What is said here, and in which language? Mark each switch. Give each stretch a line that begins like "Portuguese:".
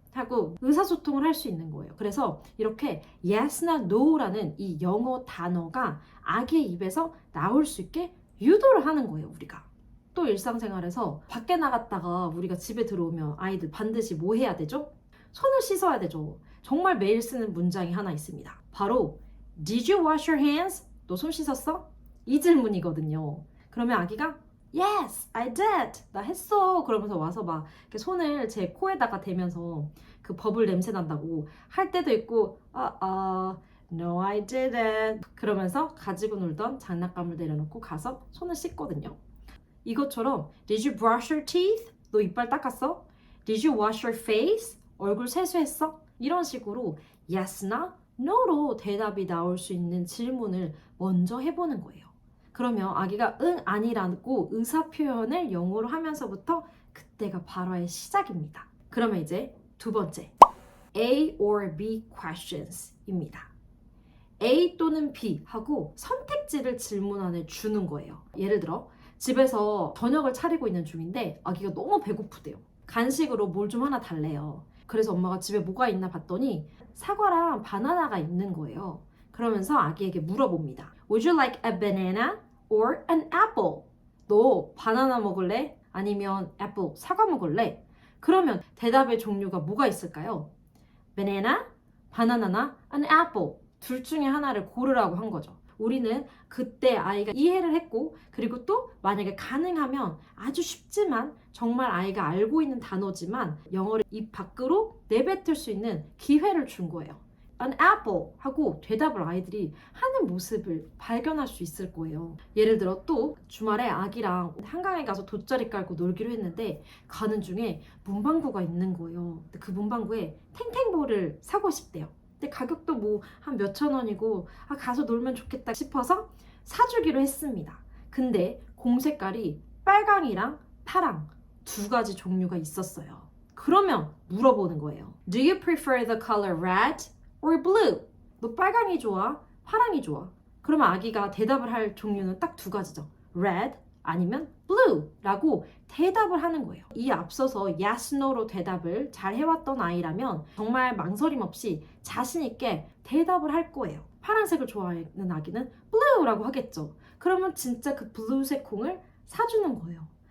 Korean: 하고 의사소통을 할 수 있는 거예요. 그래서 이렇게 yes나 no라는 이 영어 단어가 아기의 입에서 나올 수 있게 유도를 하는 거예요, 우리가. 또 일상생활에서 밖에 나갔다가 우리가 집에 들어오면 아이들 반드시 뭐 해야 되죠? 손을 씻어야 되죠. 정말 매일 쓰는 문장이 하나 있습니다. 바로
English: Did you wash your hands?
Korean: 너 손 씻었어? 이 질문이거든요. 그러면 아기가
English: Yes, I did.
Korean: 나 했어. 그러면서 와서 막 이렇게 손을 제 코에다가 대면서 그 버블 냄새 난다고 할 때도 있고
English: No, I didn't.
Korean: 그러면서 가지고 놀던 장난감을 내려놓고 가서 손을 씻거든요. 이것처럼
English: Did you brush your teeth?
Korean: 너 이빨 닦았어?
English: Did you wash your face?
Korean: 얼굴 세수했어? 이런 식으로 yes나 no로 대답이 나올 수 있는 질문을 먼저 해보는 거예요. 그러면 아기가 응, 아니라고 의사표현을 영어로 하면서부터 그때가 발화의 시작입니다. 그러면 이제 두 번째, A or B questions입니다. A 또는 B 하고 선택지를 질문 안에 주는 거예요. 예를 들어 집에서 저녁을 차리고 있는 중인데 아기가 너무 배고프대요. 간식으로 뭘 좀 하나 달래요. 그래서 엄마가 집에 뭐가 있나 봤더니 사과랑 바나나가 있는 거예요. 그러면서 아기에게 물어봅니다.
English: Would you like a banana or an apple?
Korean: 너 바나나 먹을래? 아니면 apple, 사과 먹을래? 그러면 대답의 종류가 뭐가 있을까요? banana, 바나나나 an apple. 둘 중에 하나를 고르라고 한 거죠. 우리는 그때 아이가 이해를 했고 그리고 또 만약에 가능하면 아주 쉽지만 정말 아이가 알고 있는 단어지만 영어를 입 밖으로 내뱉을 수 있는 기회를 준 거예요.
English: An apple
Korean: 하고 대답을 아이들이 하는 모습을 발견할 수 있을 거예요. 예를 들어 또 주말에 아기랑 한강에 가서 돗자리 깔고 놀기로 했는데 가는 중에 문방구가 있는 거예요. 근데 그 문방구에 탱탱볼을 사고 싶대요. 근데 가격도 뭐 한 몇천 원이고 가서 놀면 좋겠다 싶어서 사주기로 했습니다. 근데 공 색깔이 빨강이랑 파랑 두 가지 종류가 있었어요. 그러면 물어보는 거예요.
English: Do you prefer the color red or blue?
Korean: 너 빨강이 좋아? 파랑이 좋아? 그러면 아기가 대답을 할 종류는 딱 두 가지죠. red 아니면 blue 라고 대답을 하는 거예요. 이 앞서서 yes, no로 대답을 잘 해왔던 아이라면 정말 망설임 없이 자신 있게 대답을 할 거예요. 파란색을 좋아하는 아기는 blue 라고 하겠죠. 그러면 진짜 그 블루색 콩을 사주는 거예요.